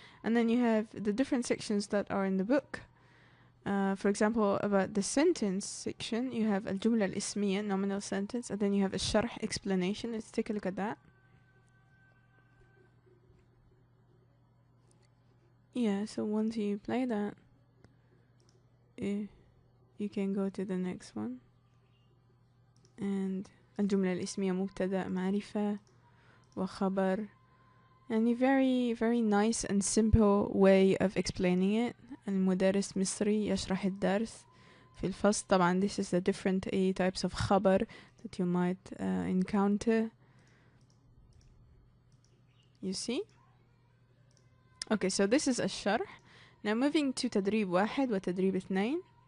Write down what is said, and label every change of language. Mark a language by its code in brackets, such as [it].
[en] And then you have the different sections that are in the book. For example, about the sentence section, you have الجملة الاسمية, nominal sentence, and then you have الشرح, explanation. Let's take a look at that. Yeah, so once you play that, you can go to the next one. [ar] And الجملة الاسمية مبتدأ معرفة وخبر. [en] And a very, very nice and simple way of explaining it. [ar] المدرس مصري يشرح الدرس في الفصل. [en] طبعا this is the different types of خبر that you might encounter. You see? Okay, so this is الشرح. Now moving to تدريب 1 وتدريب 2.